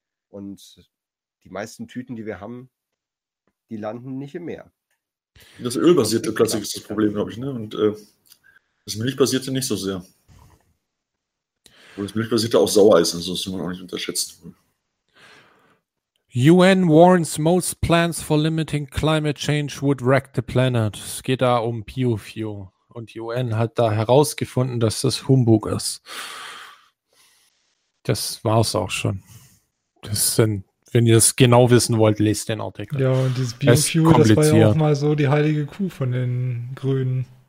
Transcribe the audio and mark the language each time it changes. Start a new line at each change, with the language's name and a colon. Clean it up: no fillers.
German: Und die meisten Tüten, die wir haben, die landen nicht im Meer. Das ölbasierte Plastik ist das Problem, glaube ich. Ne? Und das milchbasierte nicht so sehr. Und das milchbasierte auch sauer ist, das muss man auch nicht unterschätzen.
English: UN warns most plans for limiting climate change would wreck the planet.
German: Es geht da um Biofuel. Und die UN hat da herausgefunden, dass das Humbug ist. Das war's auch schon. Das sind, wenn ihr es genau wissen wollt, lest den Artikel. Ja, und dieses Biofuel, das war ja auch mal so die heilige Kuh von den Grünen.